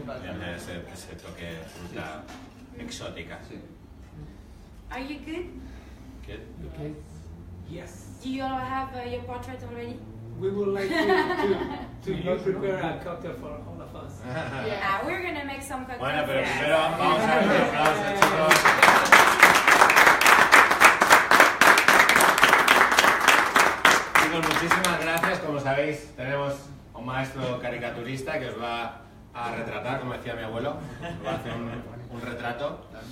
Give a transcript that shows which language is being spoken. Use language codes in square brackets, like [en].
[es] Tiene ese toque fruta exótica. Sí. [en] Are you good? Good. Okay. Yes. Do you all have your portrait already? We would like to prepare a cocktail for all of us. Yeah, we're gonna make some cocktails. [es] Bueno, pero primero vamos a dar un aplauso, chicos. Chicos, muchísimas gracias. Como sabéis, tenemos un maestro caricaturista que os va a retratar, como decía mi abuelo. Os va a hacer un retrato.